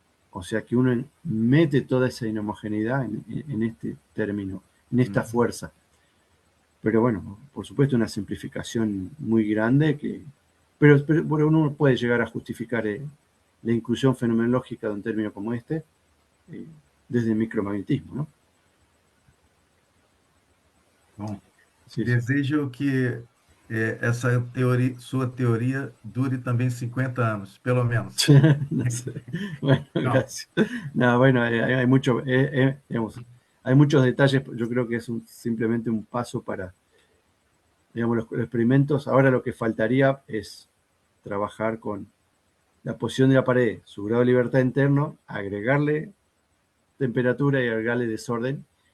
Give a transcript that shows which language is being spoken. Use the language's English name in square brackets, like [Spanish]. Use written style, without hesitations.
[Spanish] O sea que uno mete toda esa inhomogeneidad en este término, en esta fuerza. Pero bueno, por supuesto una simplificación muy grande, pero uno puede llegar a justificar la inclusión fenomenológica de un término como este desde el micromagnetismo, ¿no? [Portuguese] Bom, [Spanish] Sí, sí. [Portuguese] desejo que essa teoria, sua teoria dure também 50 anos, pelo menos. [Spanish] No sé. Bueno, No. gracias. No, bueno, hay mucho, digamos, hay muchos detalles. Yo creo que es simplemente un paso para, digamos, los experimentos. Ahora lo que faltaría es trabajar con la posición de la pared, su grado de libertad interno, agregarle temperatura y agregarle desorden.